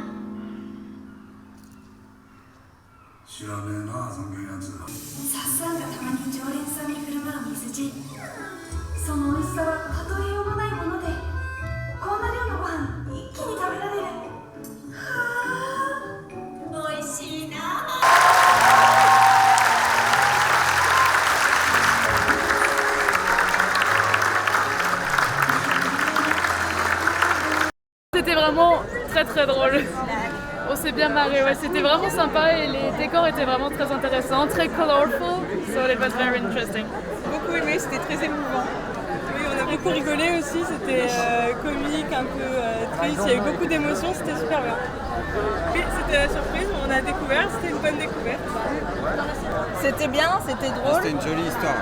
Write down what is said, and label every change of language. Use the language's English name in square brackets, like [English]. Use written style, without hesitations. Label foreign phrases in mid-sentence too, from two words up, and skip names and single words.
[Japanese] 知らねえな、そんなやつ。さっさんがたまに常連さんに振る舞う水地、その美味しさは例えようもないもので、こんな量のご飯一気に食べられる。はあ、美味しいな。 [French] C'était vraiment très très drôle. On s'est bien marré, ouais. C'était vraiment sympa et les décors étaient vraiment très intéressants, très colorful, [English] so it was very interesting. [French] Beaucoup aimé, c'était très émouvant. Oui, on a beaucoup rigolé aussi, c'était comique, un peu triste, il y a eu beaucoup d'émotions, c'était super bien. Oui, c'était la surprise, on a découvert, c'était une bonne découverte. C'était bien, c'était drôle. C'était une jolie histoire.